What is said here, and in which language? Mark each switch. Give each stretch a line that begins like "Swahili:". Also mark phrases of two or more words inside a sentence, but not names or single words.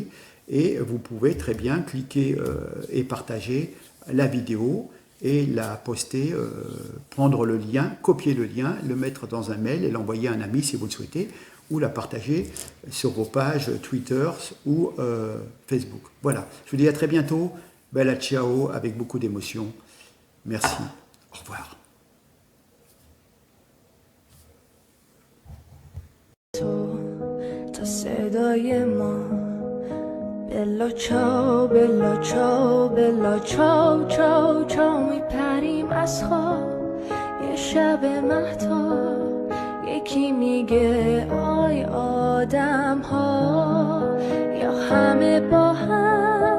French: Et vous pouvez très bien cliquer et partager la vidéo et la poster, prendre le lien, copier le lien, le mettre dans un mail et l'envoyer à un ami si vous le souhaitez, ou la partager sur vos pages Twitter ou Facebook. Voilà, je vous dis à très bientôt. Bella ciao, avec beaucoup d'émotion. Merci. Au revoir.
Persian: صدای ما
Italian: bella ciao bella ciao bella ciao ciao ciao
Persian: میپریم از خواب یه شب مهتاب یکی میگه آی آدم ها یا همه با هم